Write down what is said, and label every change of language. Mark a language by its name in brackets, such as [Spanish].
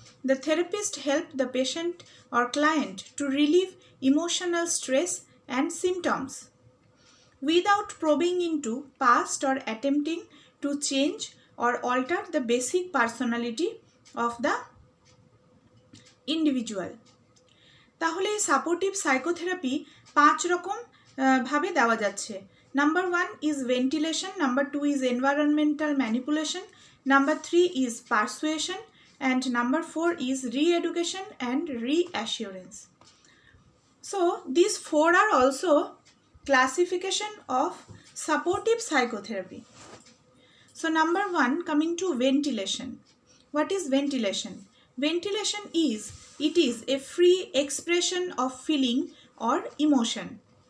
[English] The therapist helps the patient or client to relieve emotional stress and symptoms without probing into past or attempting to change or alter the basic personality of the individual. [Bangla] তাহলে supportive psychotherapy 5 রকম ভাবে দেওয়া যাচ্ছে। [English] Number 1 is ventilation, number 2 is environmental manipulation, number 3 is persuasion, and number 4 is re-education and reassurance. So these 4 are also classification of supportive psychotherapy. So number 1, coming to ventilation. What is ventilation? Ventilation is, it is a free expression of feeling or emotion.